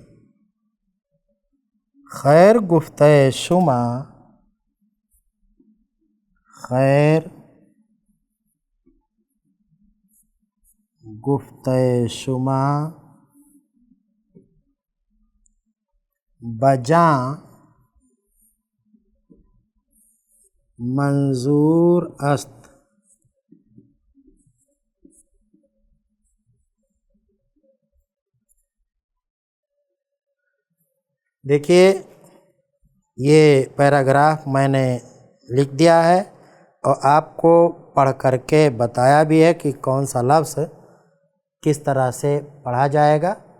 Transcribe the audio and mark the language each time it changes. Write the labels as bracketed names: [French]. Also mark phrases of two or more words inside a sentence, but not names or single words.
[Persian] خیر گفته شما، خیر گفته شما بجا منظور است. [Urdu] دیکھیے یہ پیراگراف میں نے لکھ دیا ہے اور آپ کو پڑھ کر کے بتایا بھی ہے کہ کون سا لفظ کس طرح سے پڑھا جائے گا۔